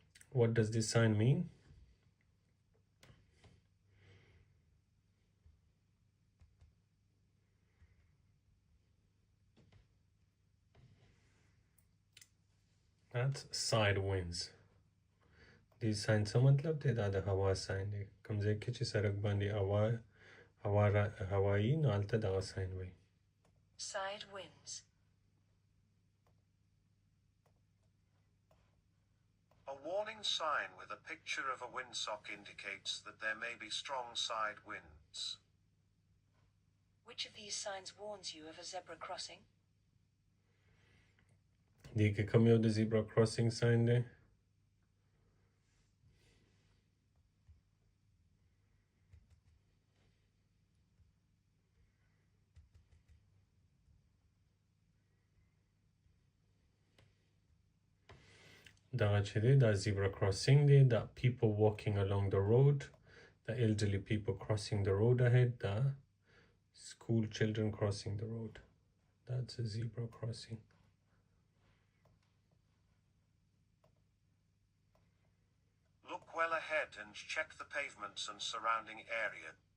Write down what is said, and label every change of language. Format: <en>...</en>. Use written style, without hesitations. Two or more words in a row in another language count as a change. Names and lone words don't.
<en>What does this sign mean? That's side winds. These signs</en> <ps>څه مطلب دی؟ دا د هوا ساين دی. کوم ځای کې چې سړک باندې هوایی نو هلته دغه ساين وي.</ps> <en>Side winds. A warning sign with a picture of a windsock indicates that there may be strong side winds. Which of these signs warns you of a zebra crossing?</en> <ps>دې کې کوم یو د</ps> <en>zebra crossing sign</en> <ps>دی؟ دغه چې دی دا</ps> <en>zebra crossing</en> <ps>دی.</ps> <en>دا people walking along the road. The elderly people crossing the road ahead. The school children crossing the road. That's a zebra crossing. Look well ahead and check the pavements and surrounding area.</en>